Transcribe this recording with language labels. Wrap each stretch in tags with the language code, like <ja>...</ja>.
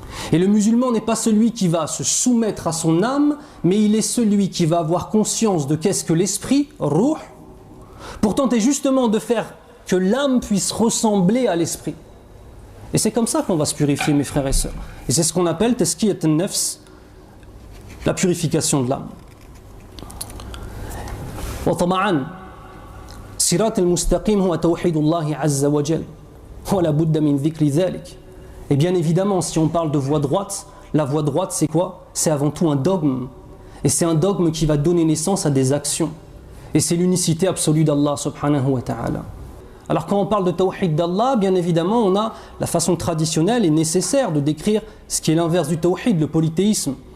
<fr>Et le musulman n'est pas celui qui va se soumettre à son âme, mais il est celui qui va avoir conscience de qu'est-ce que l'esprit, ruh, pour tenter justement de faire que l'âme puisse ressembler à l'esprit. Et c'est comme ça qu'on va se purifier, mes frères et sœurs. Et c'est ce qu'on appelle tazkiyat an-nafs, la purification de l'âme.</fr> <ar>وطبعا صراط المستقيم هو توحيد الله عز وجل ولا بد من ذكر ذلك.</ar> <fr>Et bien évidemment, si on parle de voie droite, la voie droite c'est quoi? C'est avant tout un dogme. Et c'est un dogme qui va donner naissance à des actions. Et c'est l'unicité absolue d'Allah subhanahu wa ta'ala. Alors quand on parle de tawhid d'Allah, bien évidemment, on a la façon traditionnelle et nécessaire de décrire ce qui est l'inverse du tawhid, le polythéisme.</fr>